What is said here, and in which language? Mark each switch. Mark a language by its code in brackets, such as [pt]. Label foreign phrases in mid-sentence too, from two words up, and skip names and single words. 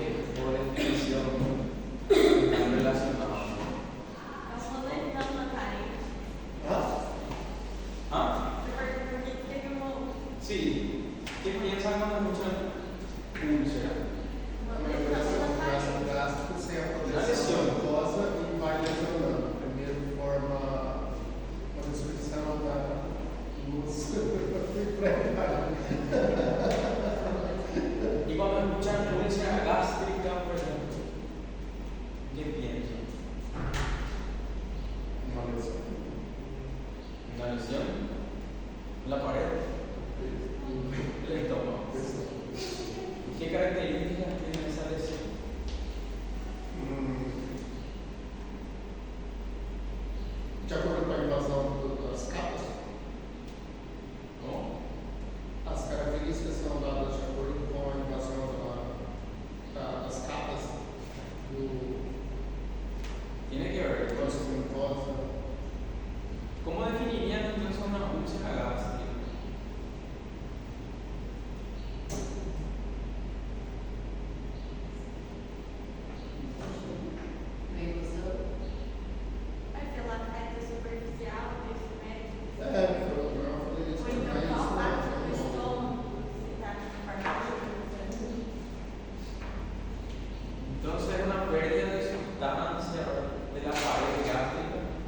[es] Por definición están relacionados. ¿Ah? Sí. ¿Qué piensan cuando escuchan úlcera? [pt] Una lesião mucosa e vai lesionando. Primeiro forma uma destruição da luz impregnável. [es] Y cuando escuchan úlcera gástrica, por ejemplo, ¿qué piensan? [pt] Uma lesão. [es] ¿Una lesión? ¿La pared? ¿El estómago? ¿Qué características tiene esa lesión? [pt] De acordo com a invasão das capas, [es] ¿Cómo? [pt] as características são dadas de acordo com a invasão das capas do [es] Tiene que ver. [pt] negócio de mucosa. [es] ¿Cómo definirían entonces una úlcera gástrica? Entonces es una pérdida de sustancia de la pared gástrica.